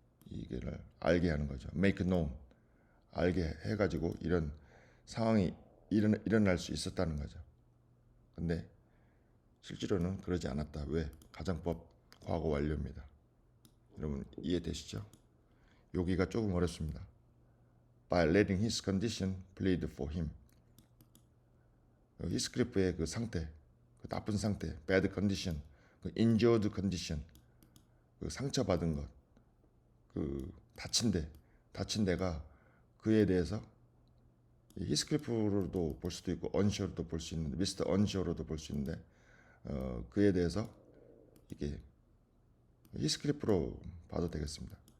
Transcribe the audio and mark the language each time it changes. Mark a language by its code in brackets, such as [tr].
[ko] 이게를 알게 하는 거죠. [en] make known, [ko] 알게 해가지고 이런 상황이 일어날 수 있었다는 거죠. 근데 실제로는 그러지 않았다. 왜? 가정법 과거 완료입니다. 여러분 이해되시죠? 여기가 조금 어렵습니다. [en] By letting his condition plead for him. [ko] 히스클리프의 그 상태, 그 나쁜 상태, [en] bad condition, [ko] 그 [en] injured condition, [ko] 그 상처받은 것, 그 다친 데가 그에 대해서 히스클리프로도 볼 수도 있고 언쇼로도 볼 수 있는데 미스터 언쇼로도 볼 수 있는데 그에 대해서 이게 히스클리프로 봐도 되겠습니다.